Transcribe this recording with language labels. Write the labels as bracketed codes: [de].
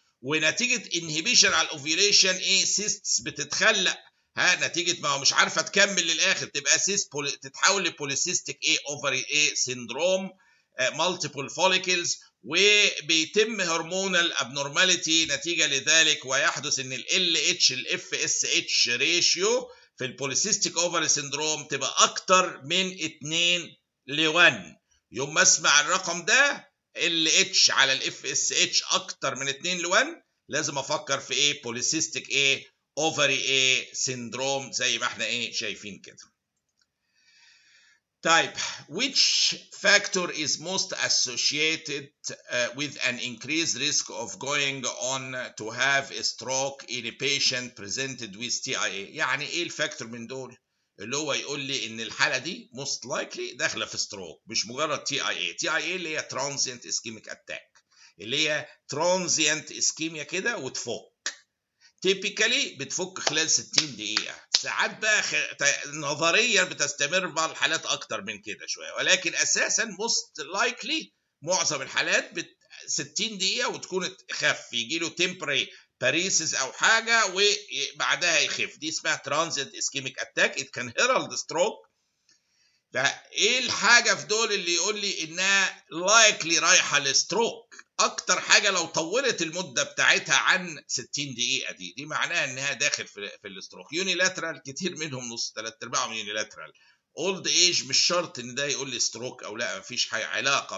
[ar] ونتيجه انهبيشن على الاوفيوليشن سيستس بتتخلق نتيجه ما هو مش عارفه تكمل للاخر، تبقى سيست تتحول لبوليسيستيك اوفري سيندروم مالتيبل فوليكلز، وبيتم هرمونال ابنورماليتي نتيجه لذلك، ويحدث ان ال LH الاف اس اتش ريشيو في البوليسيستيك اوفري سيندروم تبقى اكتر من 2 ل 1. يوم ما اسمع الرقم ده LH على الاف اس اتش اكتر من 2 ل 1 لازم افكر في بوليسيستيك اوفري سيندروم زي ما احنا شايفين كده. طيب [en] which factor is most associated with an increased risk of going on to have a stroke in a patient presented with TIA؟ [ar] يعني ايه الفاكتور من دول اللي هو يقول لي ان الحاله دي most likely داخله في ستروك، مش مجرد TIA اللي هي transient ischemic attack، اللي هي transient ischemia كده وتفك. تيبيكالي بتفك خلال 60 دقيقة. ساعات بقى نظريا بتستمر بعض الحالات أكتر من كده شوية، ولكن أساسا most likely معظم الحالات 60 دقيقة وتكون خف، يجي له temporary paresis أو حاجة وبعدها يخف. دي اسمها [en] transient ischemic attack. It can herald stroke. [ar] فايه الحاجه في دول اللي يقول لي انها لايكلي رايحه لستروك؟ اكتر حاجه لو طولت المده بتاعتها عن 60 دقيقه دي معناها انها داخل في الاستروك. يونيلاترال كتير منهم نص 3/4 يونيلاترال. اولد ايج مش شرط ان ده يقول لي ستروك او لا، مفيش حاجه علاقه.